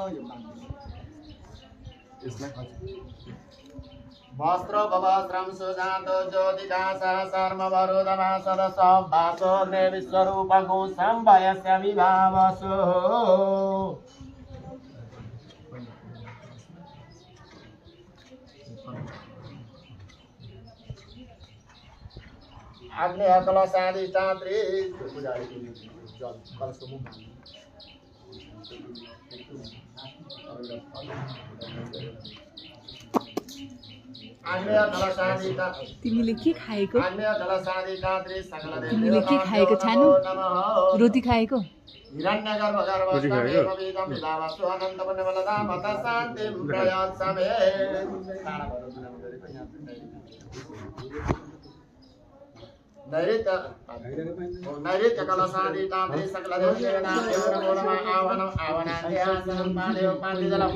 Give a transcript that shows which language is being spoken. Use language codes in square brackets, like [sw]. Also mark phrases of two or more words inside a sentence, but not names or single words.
[sa] वस्त्र वस्त्रं सुजातो ज्योतिकाशः सर्ववरुदमा सदसौ भासोऽग्ने विश्वरूपगो संभयस्य विभावसो आग्नेय कलशादीतात्रि [ne] तिमीले के खाएको तिमीले के खाएको छानु रोटी खाएको [sa] नैऋत्य कलशादीतात्रि सकलदेवदेवताभ्यो नमो नमः आवाहनम् आसनं पादयो पाण्डिजलम्